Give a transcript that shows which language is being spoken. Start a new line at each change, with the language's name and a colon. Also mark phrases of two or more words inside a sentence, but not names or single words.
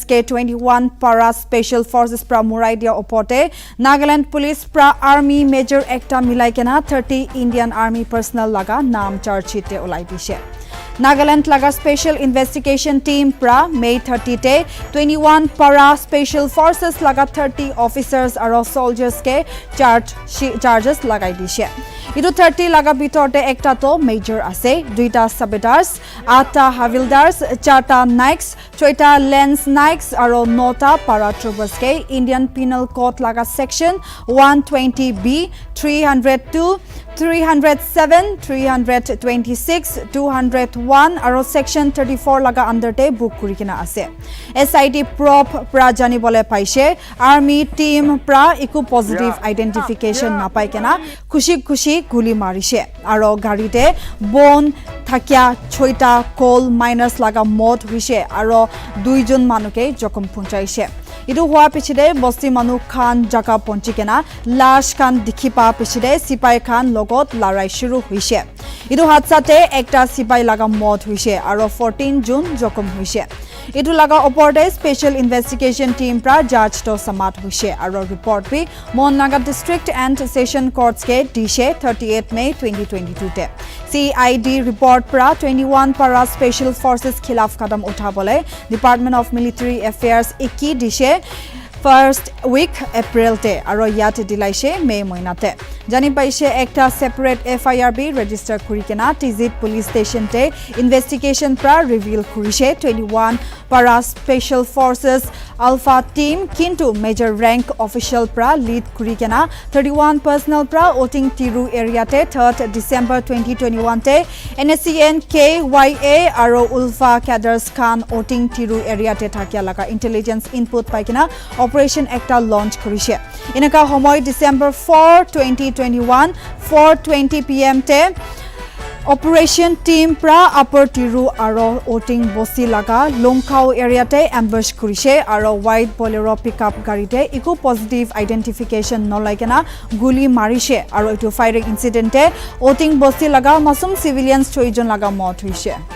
Naga Pidgin: ke 21 para
English: special forces
Naga Pidgin: pra muraidia opote Nagaland police pra
English: army major
Naga Pidgin: ekta milai kena 30
English: Indian army
Naga Pidgin: personnel laga naam
English: charge sheet
Naga Pidgin: te ulai dishe Nagaland laga
English: special investigation team
Naga Pidgin: pra May 30 te 21 para
English: special forces
Naga Pidgin: laga 30 officers aro soldiers ke charges lagai dishe Idu 30 laga bitorte ekta to major ase duita subedars ata havildars charta naiks choita lens naiks aro nota paratroopers ke
English: Indian penal code
Naga Pidgin: laga section 120b 302 307 326 201 aro section 34 laga under te book kurikena ase SIT prop pra jani bole paise army team pra iku
English: positive identification
Naga Pidgin: napai kena khushi guli marise aro gari te bon thakya choita
English: coal miners
Naga Pidgin: laga mod hoise aro duijon manuke jokom punchaise Idu hua pichide bosti manu khan jaka ponchikena lash khan dikhipa pichide sipai khan logot larai shuru hoise Idu hatsate ekta sipai laga mod hoise aro 14 June jokom hoise Idu laga oporde
English: special investigation team
Naga Pidgin: pra judge to samat hoise aro report bi Monnaga
English: district and session courts
Naga Pidgin: ke dishe 38 May 2022 te
English: CID report
Naga Pidgin: pra 21 para
English: special forces
Naga Pidgin: khilaf kadam uthabole Department of Military Affairs 21 dishe
English: first week April
Naga Pidgin: te aro yate dilaise May moinate jani paise ekta
English: separate FIR
Naga Pidgin: bi register kurikena Tizit
English: police station
Naga Pidgin: te investigation pra reveal kurise 21 para
English: special forces alpha team
Naga Pidgin: kintu
English: major rank official
Naga Pidgin: pra lead kurikena 31 personnel pra oting tiru area te 3rd December 2021 te NSCN KYA aro ulfa cadres khan oting tiru area te thakya laga
English: intelligence input
Naga Pidgin: paikena operation ekta launch kurise inaka homoy December 4 2021 4:20 PM te
English: Operation team
Naga Pidgin: pra upper tiru aro oting bosi laga longkhau area te ambush kurise aro
English: white bolero pickup
Naga Pidgin: gari te iku
English: positive identification
Naga Pidgin: nolaikena guli marise aro itu
English: firing incident
Naga Pidgin: te oting bosi laga masum civilians 6 jon laga mot hoise